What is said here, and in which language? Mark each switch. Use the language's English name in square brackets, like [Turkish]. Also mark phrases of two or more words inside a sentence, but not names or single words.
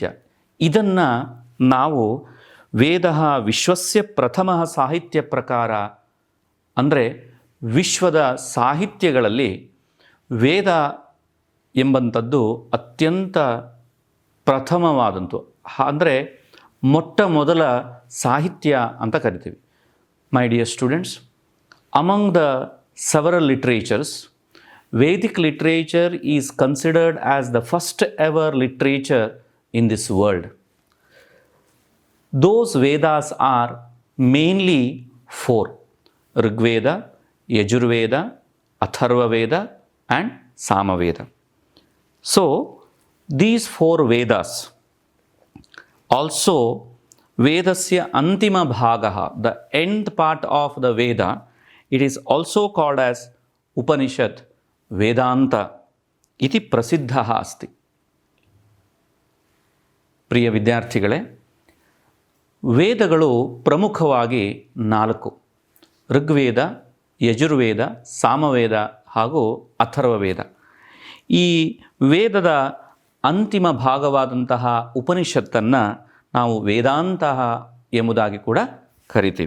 [Kannada] ಇದನ್ನು ನಾವು [Sanskrit] ವೇದ ವಿಶ್ವಸ್ಯ ಪ್ರಥಮ ಸಾಹಿತ್ಯ ಪ್ರಕಾರ [Kannada] ಅಂದರೆ ವಿಶ್ವದ ಸಾಹಿತ್ಯಗಳಲ್ಲಿ ವೇದ ಎಂಬಂಥದ್ದು ಅತ್ಯಂತ ಪ್ರಥಮವಾದಂತು, ಅಂದರೆ ಮೊಟ್ಟ ಮೊದಲ ಸಾಹಿತ್ಯ ಅಂತ ಕರಿತೀವಿ. [English] My dear students, among the several literatures, Vedic literature is considered as the first ever literature in this world. Those Vedas are mainly four: Rigveda, Yajurveda, Atharva Veda and Samaveda. So, these four Vedas, also [Sanskrit] वेदस्य अन्तिम भागः, [English] the end part of the Veda, it is also called as Upanishad, [Sanskrit] ವೇದಾಂತ ಇತಿ ಪ್ರಸಿದ್ಧ ಅಸ್ತಿ. [Kannada] ಪ್ರಿಯ ವಿದ್ಯಾರ್ಥಿಗಳೇ, ವೇದಗಳು ಪ್ರಮುಖವಾಗಿ 4: ಋಗ್ವೇದ, ಯಜುರ್ವೇದ, ಸಾಮವೇದ ಹಾಗೂ ಅಥರ್ವವೇದ. ಈ ವೇದದ ಅಂತಿಮ ಭಾಗವಾದಂತಹ ಉಪನಿಷತ್ತನ್ನು ನಾವು ವೇದಾಂತ ಎಂಬುದಾಗಿ ಕೂಡ ಕರಿತೀವಿ.